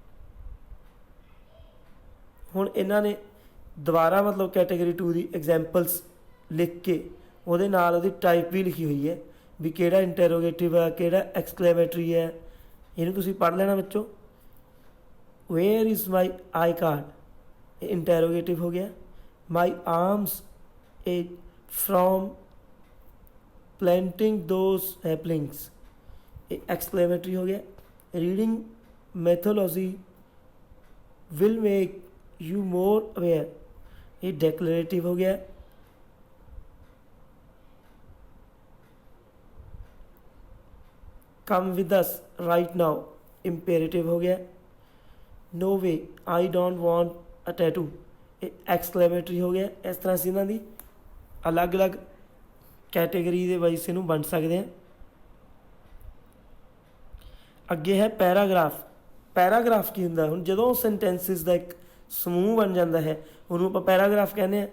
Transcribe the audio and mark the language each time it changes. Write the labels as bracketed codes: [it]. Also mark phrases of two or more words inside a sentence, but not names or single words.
[pa] ਹੁਣ ਇਹਨਾਂ ਨੇ ਦੁਬਾਰਾ ਮਤਲਬ ਕੈਟੇਗਰੀ 2 ਦੀ ਐਗਜ਼ਾਮਪਲਸ ਲਿਖ ਕੇ ਉਹਦੇ ਨਾਲ ਉਹਦੀ ਟਾਈਪ ਵੀ ਲਿਖੀ ਹੋਈ ਹੈ ਵੀ ਕਿਹੜਾ ਇੰਟਰੋਗੇਟਿਵ ਹੈ, ਕਿਹੜਾ ਐਕਸਕਲੇਮੇਟਰੀ ਹੈ। ਇਹਨੂੰ ਤੁਸੀਂ ਪੜ੍ਹ ਲੈਣਾ ਬੱਚੋ। [en] Where is my I card, [pa] ਇਹ ਇੰਟਰੋਗੇਟਿਵ ਹੋ ਗਿਆ। [en] My arms ache from planting those saplings, [pa] ਇਹ ਐਕਸਕਲੇਮੇਟਰੀ ਹੋ ਗਿਆ। [en] Reading mythology will make you more aware, [pa] ਇਹ ਡੈਕਲੇਰੇਟਿਵ ਹੋ ਗਿਆ। [en] come with us right now, imperative [pa] ਹੋ ਗਿਆ। [en] no way I don't want a tattoo, [pa] ਇਹ ਐਕਸਕਲੇਮੇਟਰੀ ਹੋ ਗਿਆ। ਇਸ ਤਰ੍ਹਾਂ ਅਸੀਂ ਇਹਨਾਂ ਦੀ ਅਲੱਗ-ਅਲੱਗ ਕੈਟੇਗਰੀ ਦੇ ਵਾਈਸ ਇਹਨੂੰ ਵੰਡ ਸਕਦੇ ਹਾਂ। ਅੱਗੇ ਹੈ ਪੈਰਾਗ੍ਰਾਫ। ਪੈਰਾਗ੍ਰਾਫ ਕੀ ਹੁੰਦਾ? ਹੁਣ ਜਦੋਂ ਸੈਂਟੈਂਸਿਸ ਦਾ ਇੱਕ ਸਮੂਹ ਬਣ ਜਾਂਦਾ ਹੈ ਉਹਨੂੰ ਆਪਾਂ ਪੈਰਾਗ੍ਰਾਫ ਕਹਿੰਦੇ ਹਾਂ।